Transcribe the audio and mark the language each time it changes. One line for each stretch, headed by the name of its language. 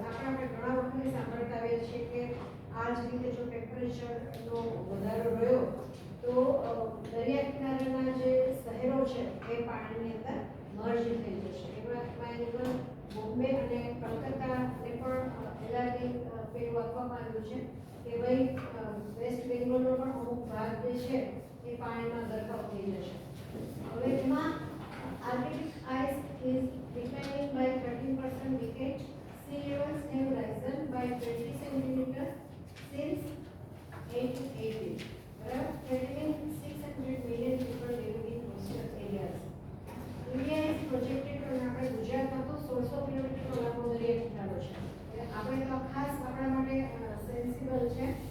Gujarati: આપણે ઘણા વખતે સાંભળતા આવીએ છીએ કે આ જ રીતે જો ટેમ્પરેચરનો વધારો રહ્યો તો દરિયા કિનારાના જે શહેરો છે એ પાણીની અંદર મર્જ થઈ જશે. એમાં ઇવન બોમ્બે અને કલકત્તાને પણ એલર્ટ પેલું આપવામાં આવ્યું છે કે ભાઈ વેસ્ટ બેંગોલનો પણ અમુક ભાગ જે છે એ પાણીમાં ગરકાવ થઈ જશે.
English: હવે એમાં Arctic ice is declining by 13% decade. Sea levels have risen by 20 centimeters since 1880. Around 600 million people living in coastal areas. India is projected to
Gujarati: આપણે ગુજરાતમાં તો 1600 કિલોમીટરનો લાંબો દરિયા કિનારો છે, એટલે આપણે તો ખાસ આપણા માટે સેન્સિબલ છે.